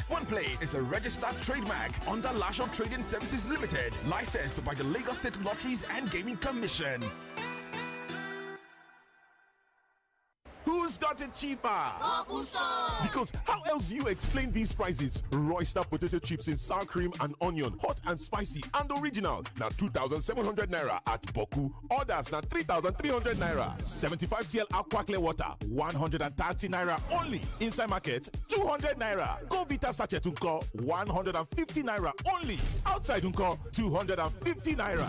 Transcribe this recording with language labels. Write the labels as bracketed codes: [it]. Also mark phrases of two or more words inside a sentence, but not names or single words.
[en] OnePlay is a registered trademark under Lasho Trading Services Limited, licensed by the Lagos State Lotteries and Gaming Commission. Who's got it cheaper? Because how else do you explain these prices? Royster potato chips in sour cream and onion, hot and spicy and original. Now 2,700 naira at Boku. Others now 3,300 naira. 75cl aqua clear water, 130 naira only. Inside market, 200 naira. Go Vita sachet unko, 150 naira only. Outside unko, 250 naira.